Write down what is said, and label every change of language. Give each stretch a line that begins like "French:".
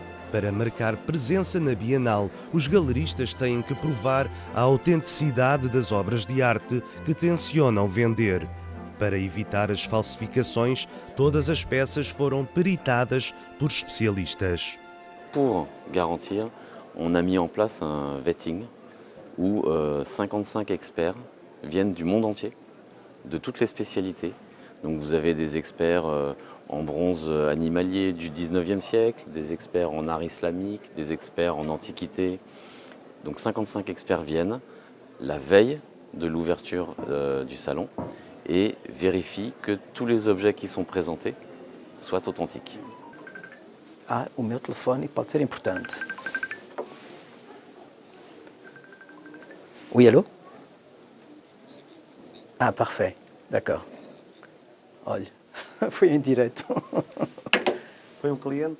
Portuguese: Para marcar presença na Bienal, os galeristas têm que provar a autenticidade das obras de arte que tencionam vender. Para evitar as falsificações, todas as peças foram peritadas por especialistas.
French: Pour garantir, on a mis en place un vetting où 55 experts viennent du monde entier, de toutes les spécialités. Donc vous avez des experts en bronze animalier du 19e siècle, des experts en art islamique, des experts en antiquité. Donc 55 experts viennent la veille de l'ouverture du salon et vérifient que tous les objets qui sont présentés soient authentiques.
Portuguese: O meu telefone pode ser importante.
French: Oui, allô? Ah, parfait. D'accord.
Portuguese: Olha, foi em direto. Foi um cliente?